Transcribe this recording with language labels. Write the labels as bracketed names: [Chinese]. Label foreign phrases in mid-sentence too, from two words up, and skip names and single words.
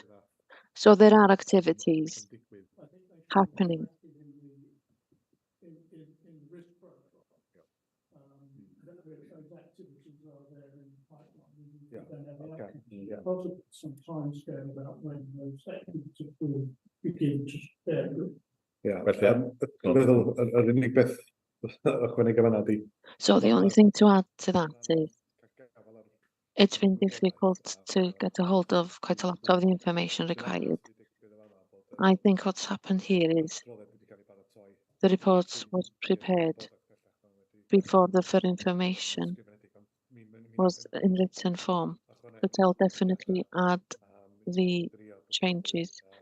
[English] So there are activities happening. In the risk profile, those activities are there in the pipeline. Possibly some time scale about when those activities will begin to bear fruit. [Welsh] Yr unig beth ychwanegu fan'na ydi. [English] So the only thing to add to that is it's been difficult to get a hold of quite a lot of the information required. I think what's happened here is the report was prepared before the full information was in written form, but I'll definitely add the changes.